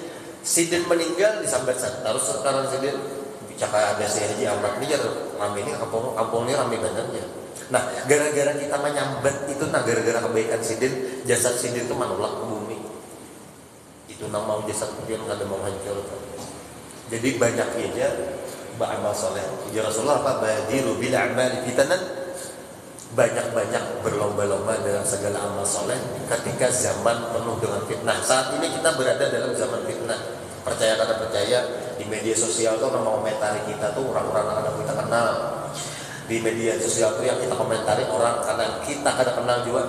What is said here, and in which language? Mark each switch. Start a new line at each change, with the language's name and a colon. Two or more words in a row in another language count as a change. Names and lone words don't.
Banjar: Sidin meninggal disambat terus sekarang sidin bicara ada si Haji Ahmad ini jadi rame ini kampung ini rame banget ya. Nah gara-gara kita menyambat itu nah gara-gara kebaikan sidin, jasad sidin itu menolak ke bumi. Itu nama mau jasad yang ada mau hancur. Jadi banyak aja beramal soleh.
Arabic: يا رسول الله آبا بادروا بالأعمال فتنا,
Banjar: banyak-banyak berlomba-lomba dalam segala amal soleh ketika zaman penuh dengan fitnah. Saat ini kita berada dalam zaman fitnah. Percaya kada percaya di media sosial tuh orang komentari kita tuh orang-orang yang kita kenal. Di media sosial tuh yang kita komentari orang karena kita kada kenal juga.